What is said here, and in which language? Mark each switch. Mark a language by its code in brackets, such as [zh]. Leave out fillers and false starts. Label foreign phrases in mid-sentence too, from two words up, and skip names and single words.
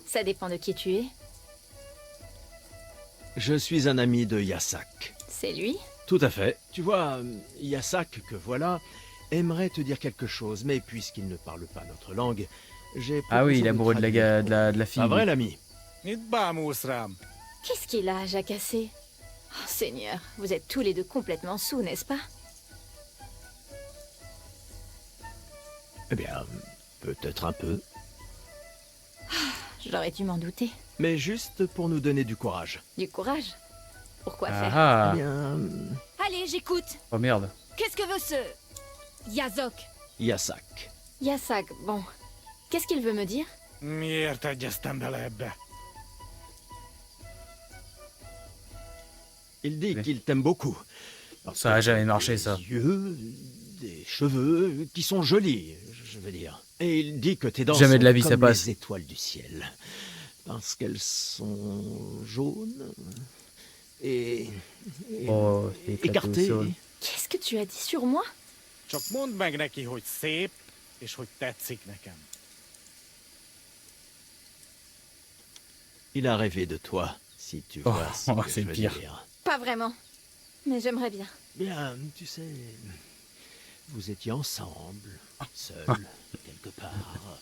[fr] Ça dépend de qui tu es. Je suis un ami de Yasak. C'est lui? Tout à fait. Tu vois, Yasak, que voilà, aimerait te dire quelque chose, mais puisqu'il ne parle pas notre langue, j'ai... Ah oui, il est amoureux de traduire. la fille. Pas vrai, l'ami? [hu] Itt bámulsz rám. [fr] Qu'est-ce qu'il a, Jacassé? Oh, Seigneur, vous êtes tous les deux complètement saouls, n'est-ce pas? Eh bien, peut-être un peu. J'aurais dû m'en douter. Mais juste pour nous donner du courage. Du courage? Pourquoi faire? Ah Eh bien, Allez, j'écoute. oh merde. Qu'est-ce que veut ce... Yazok? Yasak. Yasak, bon. Qu'est-ce qu'il veut me dire? [hu] Miért egyeztem bele ebbe? [fr] Il dit qu'il t'aime beaucoup. Parce Ça a que jamais tu as marché, des ça. yeux, des cheveux qui sont jolis, je veux dire. Et il dit que tes dents Jamais sont de la vie, comme ça passe. les étoiles du ciel. Parce qu'elles sont jaunes et Oh, c'est éclaté au écartées. sol. Qu'est-ce que tu as dit sur moi? [hu] Csak mondd meg neki, hogy szép, és hogy tetszik nekem. [fr] Il a rêvé de toi, si tu Oh, vois ce que c'est je veux pire. dire. Pas vraiment. Mais j'aimerais bien. Bien, tu sais, vous étiez ensemble, seuls, quelque part.